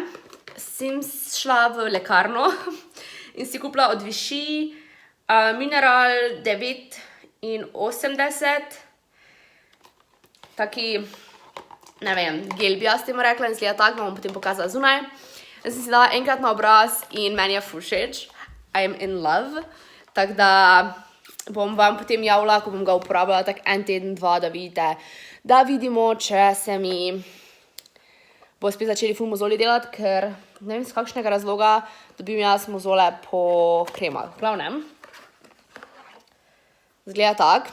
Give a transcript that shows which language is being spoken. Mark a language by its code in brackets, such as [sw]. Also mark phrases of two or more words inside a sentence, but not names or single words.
[sl] Sem šla v lekarno in si kupila od Vichy Mineral 89. Taki, ne vem, gel bi jaz temu rekla in zgleda tako, bom potem pokazala zunaj. Jaz sem si dala enkrat na obraz in meni je ful všeč. [en] I am in love. [sl] Tako da bom vam potem javila, ko bom ga uporabljala tak 1 teden, 2, da vidite, da vidimo, če se mi bo spet začeli ful mozoli delati, ker ne vem z kakšnega razloga dobim jaz mozole po kremah. Glavnem. Zgleda tak.